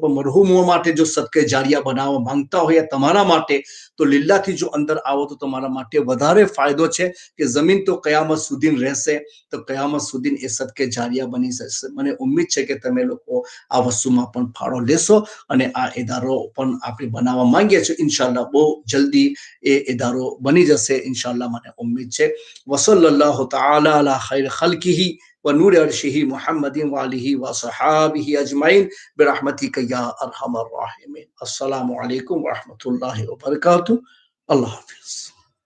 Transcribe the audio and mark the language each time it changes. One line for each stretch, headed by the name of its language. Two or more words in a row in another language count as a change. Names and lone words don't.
Gujarati: પણ મરહુમો માટે જો સદકે જારિયા બનાવવા માંગતા હોય તમારા માટે તો લીલ્લાહથી જો અંદર આવો તો તમારા માટે વધારે ફાયદો છે કે જમીન તો કયામત સુધી રહેશે, તો કયામત સુધી એ સદકે જારિયા બની જશે. મને ઉમ્મીદ છે કે તમે લોકો આ વસ્તુમાં પણ ફાળો લેશો અને આ ઇદારો પણ આપણે બનાવવા માંગીએ છીએ. ઇન્શાલ્લાહ બહુ જલ્દી એ ઇદારો બની જશે ઇન્શાલ્લાહ, મને ઉમ્મીદ છે.
Arabic: وصلى الله تعالى على خير خلقه ونور عرشه محمد وآله وصحابه أجمعين برحمتك يا أرحم الراحمين. السلام عليكم ورحمة الله وبركاته.
Urdu: الله حافظ.